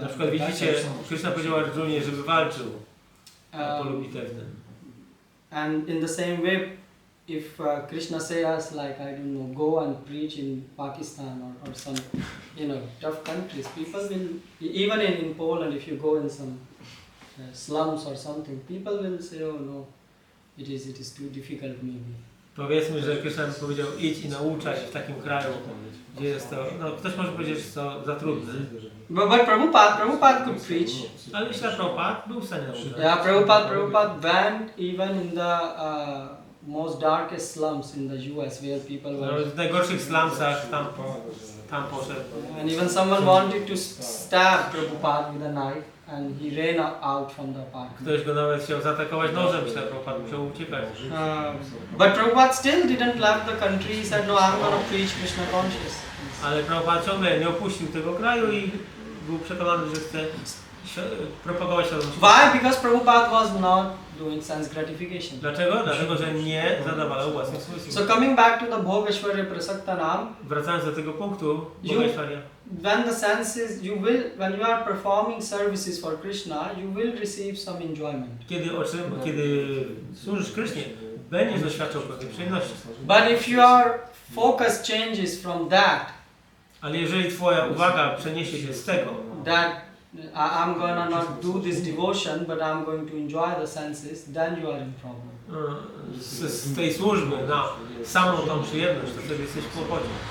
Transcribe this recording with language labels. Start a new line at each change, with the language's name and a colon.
Polish: Na przykład widzicie, Krishna powiedział Arjunie, żeby walczył na polu bitewnym.
English: And in the same way, if Krishna say us like, I don't know, go and preach in Pakistan or some, tough countries, people will, even in Poland, if you go in some slums or something, people will say, oh no, it is too difficult maybe.
Polish: Powiedzmy, że Krishna powiedział idź i nauczaj w takim kraju, gdzie jest to, ktoś może powiedzieć, że to za trudne.
English: But Prabhupada could preach.
Polish: Ale myślę, że Prabhupada był w stanie nauczać.
English: Yeah, Prabhupada went even in the most darkest slums in the US where people were.
Polish: W najgorszych slumsach tam poszedł.
English: And even someone wanted to stab Prabhupada with a knife, and he ran out from the park.
Polish: Ktoś go nawet chciał zaatakować nożem, myślę, że Prabhupada musiał uciekać.
English: But Prabhupada still didn't leave the country. He said, no, I'm going to preach Krishna consciousness.
Polish: Ale Prabhupada ciągle nie opuścił tego kraju i był przekonany, że chce propagować świadomość.
English: Why? Because Prabhupada was not doing sense gratification.
Polish: Dlaczego? Dlatego, że nie zadawalał własnych smysłów.
English: So coming back to the Bhog Aishwarya Prasaktanam,
Polish: Wracając do tego punktu, Bhogeshwarya,
English: when the senses, when you are performing services for Krishna, you will receive some enjoyment.
Polish: kiedy służysz Krysznie, będziesz doświadczał pewnej przyjemności.
English: But if your focus changes from that,
Polish: ale jeżeli twoja uwaga przeniesie się z tego,
English: that I'm gonna not do this devotion, but I'm going to enjoy the senses, then you are in problem.
Polish: z tej służby na samą tą przyjemność, to wtedy jesteś w kłopocie.